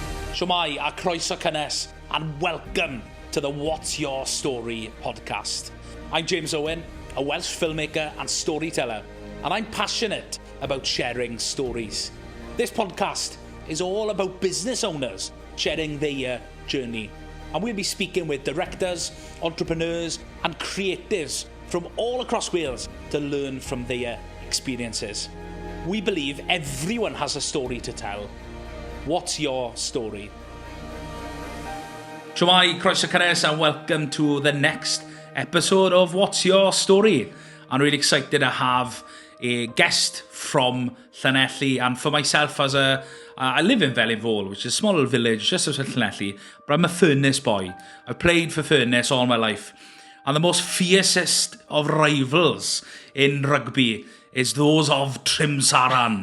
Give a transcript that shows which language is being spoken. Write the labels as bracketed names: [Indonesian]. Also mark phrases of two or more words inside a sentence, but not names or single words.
[Welsh] Shwmai a croeso cynnes, [English] and welcome to the What's Your Story podcast. I'm James Owen, a Welsh filmmaker and storyteller, and I'm passionate about sharing stories. This podcast is all about business owners sharing their journey, and we'll be speaking with directors, entrepreneurs and creatives from all across Wales to learn from their experiences. We believe everyone has a story to tell. What's your story? [Welsh] Shwmai, croeso cynnes, [English] and welcome to the next episode of What's Your Story. I'm really excited to have a guest from Llanelli, and for myself I live in Invaluable, which is a small little village just outside Llanelli, but I'm a Furness boy. I've played for Furness all my life, and the most fiercest of rivals in rugby is those of Trimsaran.